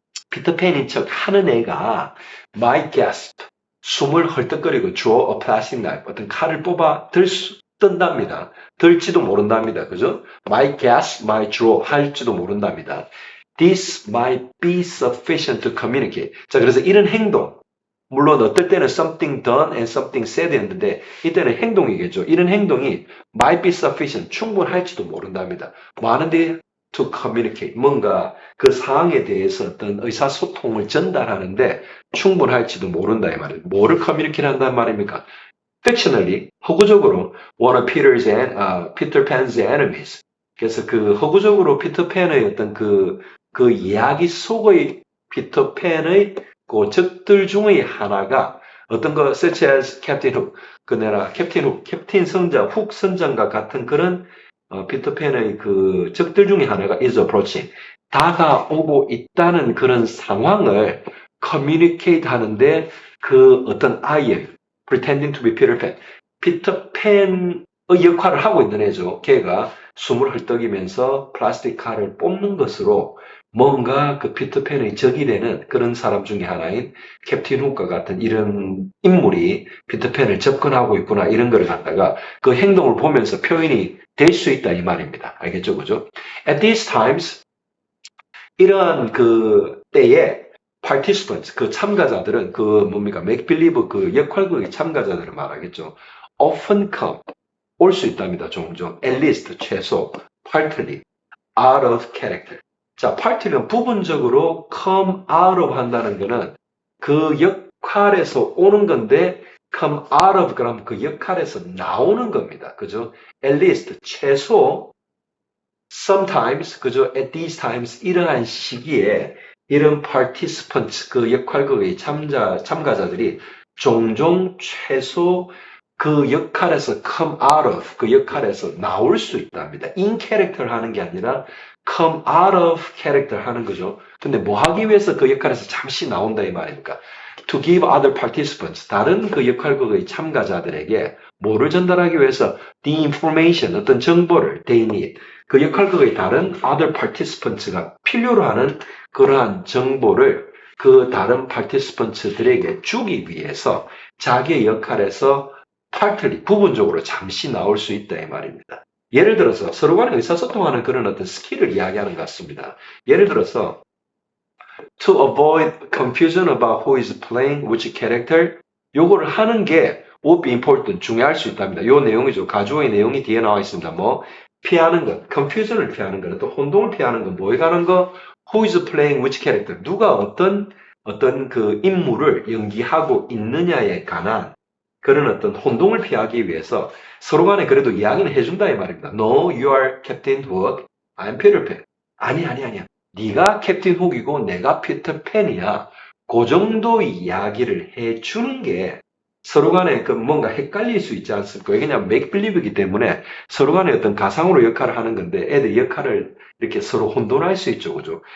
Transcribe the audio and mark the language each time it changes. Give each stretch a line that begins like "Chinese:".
Korean: 피터팬인 척 하는 애가
English: might gasp,
Korean: 숨을 헐떡거리고
English: draw a plastic knife,
Korean: 어떤 칼을 뽑아 든답니다. 들지도 모른답니다. 그죠?
English: might gasp, might draw
Korean: 할지도 모른답니다.
English: This might be sufficient to communicate.
Korean: 자, 그래서 이런 행동, 물론 어떨 때는
English: something done and something said
Korean: 했는데 이때는 행동이겠죠. 이런 행동이
English: might be sufficient,
Korean: 충분할지도 모른답니다. 뭐 하는데 to communicate, 뭔가 그 상황에 대해서 어떤 의사소통을 전달하는데 충분할지도 모른다 이 말이에요. 뭐를 communicate 한단 말입니까?
English: fictionally,
Korean: 허구적으로
English: one of Peter Pan's enemies.
Korean: 그래서 그 허구적으로 피터팬의 어떤 그 이야기 속의 피터팬의 그 적들 중의 하나가 어떤 거 such as 캡틴 훅, 캡틴 선장, 훅 선장과 같은 그런 피터팬의 그 적들 중에 하나가
English: is approaching,
Korean: 다가오고 있다는 그런 상황을 communicate 하는데 그 어떤 아이의
English: pretending to be Peter Pan,
Korean: 피터팬의 역할을 하고 있는 애죠. 걔가 숨을 헐떡이면서 플라스틱 칼을 뽑는 것으로 뭔가 그 피터팬의 적이 되는 그런 사람 중에 하나인 캡틴 훅과 같은 이런 인물이 피터팬을 접근하고 있구나, 이런 걸 갖다가 그 행동을 보면서 표현이 될 수 있다 이 말입니다. 알겠죠? 그죠?
English: At these times,
Korean: 이러한 그 때에 participants, 그 참가자들은 그 뭡니까? make believe 그 역할극의 참가자들을 말하겠죠.
English: often come,
Korean: 올 수 있답니다. 종종.
English: at least,
Korean: 최소,
English: partly, out of character.
Korean: 자, partly는 부분적으로 come out of 한다는 거는 그 역할에서 오는 건데 come out of 그러면 그 역할에서 나오는 겁니다. 그죠? at least, 최소, sometimes, 그죠?
English: at these times,
Korean: 이러한 시기에 이런 participants, 그 역할극의 참가자들이 종종 최소 그 역할에서 come out of, 그 역할에서 나올 수 있답니다.
English: in character
Korean: 하는 게 아니라
English: come out of character
Korean: 하는 거죠. 근데 뭐 하기 위해서 그 역할에서 잠시 나온다 이 말입니까?
English: To give other participants,
Korean: 다른 그 역할극의 참가자들에게 뭐를 전달하기 위해서
English: the information,
Korean: 어떤 정보를
English: they need,
Korean: 그 역할극의 다른 other participants가 필요로 하는 그러한 정보를 그 다른 participants들에게 주기 위해서 자기의 역할에서 partly, 부분적으로 잠시 나올 수 있다 이 말입니다. 예를 들어서 서로 간에 의사소통하는 그런 어떤 스킬을 이야기하는 것 같습니다. 예를 들어서
English: to avoid confusion about who is playing which character,
Korean: 요거를 하는 게
English: would be important,
Korean: 중요할 수 있답니다. 요 내용이죠. 가주어의 내용이 뒤에 나와 있습니다. 뭐 피하는 것, confusion을 피하는 것, 또 혼동을 피하는 것, 뭐에 관한 거,
English: who is playing which character,
Korean: 누가 어떤 그 인물을 연기하고 있느냐에 관한 그런 어떤 혼동을 피하기 위해서 서로 간에 그래도 이야기는 해준다 이 말입니다.
English: No, you are Captain Hook, I'm Peter Pan.
Korean: 아니야. 네가 캡틴 훅이고 내가 피터 팬이야. 그 정도 이야기를 해주는 게 서로 간에 그 뭔가 헷갈릴 수 있지 않습니까? 왜냐하면 make believe이기 때문에 서로 간에 어떤 가상으로 역할을 하는 건데 애들 역할을 이렇게 서로 혼돈할 수 있죠, 그죠?